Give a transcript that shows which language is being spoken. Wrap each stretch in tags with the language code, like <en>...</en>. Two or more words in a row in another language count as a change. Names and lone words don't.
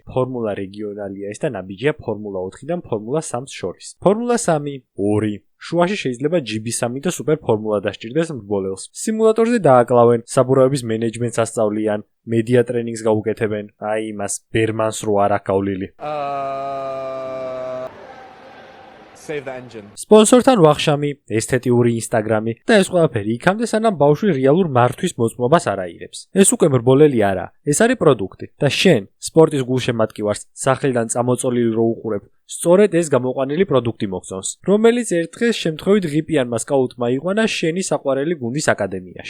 <ka>ფორმულა რეგიონალია ეს და ნაბიჯია ფორმულა 4-დან ფორმულა 3-ს შორის. ფორმულა 3, 2 შუაში შეიძლება GB3 და სუპერ ფორმულა დასჭირდეს მრბოლელს. სიმულატორზე დააკლავენ, საბურავების მენეჯმენტს ასწავლიან, მედია ტრენინგს გაუკეთებენ. აი იმას ბერმანს რო არ აქვს გავლილი.</ka> <en>Save the engine.</en> <ka>სპონსორთან ვახშამი, ესთეტიური ინსტაგრამი და ეს ყველაფერი იქამდე სანამ ბავშვი რეალურ მართვის მოწმობას არ აიღებს. ეს უკვე მრბოლელი არა, ეს არის პროდუქტი და შენ სპორტის გულშემატკივარს სახელიდან წამოწოლილი რო უყურებ, სწორედ ეს გამოყვანილი პროდუქტი მოგწონს, რომელიც ერთ დღეს შემთხვევით ღიპიანმა სკაუტმა იყვანა შენი საყვარელი გუნდის აკადემიაში.</ka>